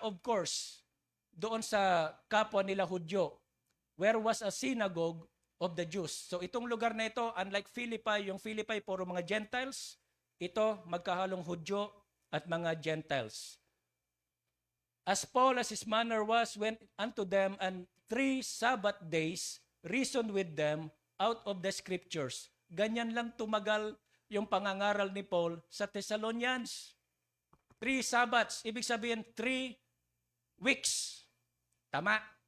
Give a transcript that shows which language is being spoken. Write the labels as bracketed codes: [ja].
[en] Of course, [tl] doon sa kapwa nila Hudyo, [en] where was a synagogue of the Jews. [tl] So itong lugar na ito, unlike Philippi, yung Philippi puro mga Gentiles, ito magkahalong Hudyo at mga Gentiles. [en] As Paul as his manner was, went unto them, and 3 Sabbath days reasoned with them out of the scriptures. [tl] Ganyan lang tumagal yung pangangaral ni Paul sa Thessalonians. 3 Sabbaths, ibig sabihin 3 weeks. Tama.